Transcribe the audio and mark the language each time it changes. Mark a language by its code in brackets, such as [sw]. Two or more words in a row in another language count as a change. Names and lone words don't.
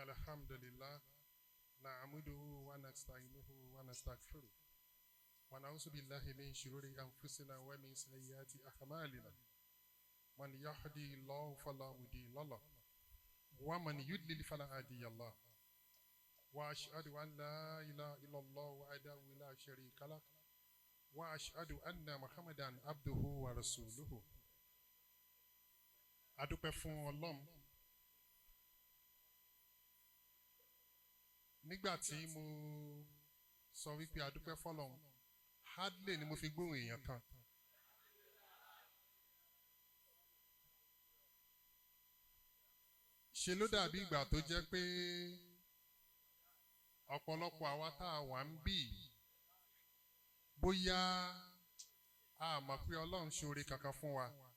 [ar] الحمد لله نعمده ونستعينه ونستغفره ونعوذ بالله من شرور أنفسنا ومن سيئات أعمالنا من يهدي الله فلا مضل له ومن يضلل فلا هادي له وأشهد أن لا إله إلا الله وحده لا شريك له وأشهد أن محمدا عبده ورسوله [yo] adúpẹ́ fún Ọlọ́run nígbà tí mo sọ wípé adúpẹ́ fọ́lọ́run hardly ni mo fi gbóhùn èèyàn kan ṣe ló dàbí ìgbà tó jẹ́ pé ọ̀pọ̀lọpọ̀ àwa tá a wà ń bì bóyá a mọ̀ pé Ọlọ́run ṣoore kankan fún wa.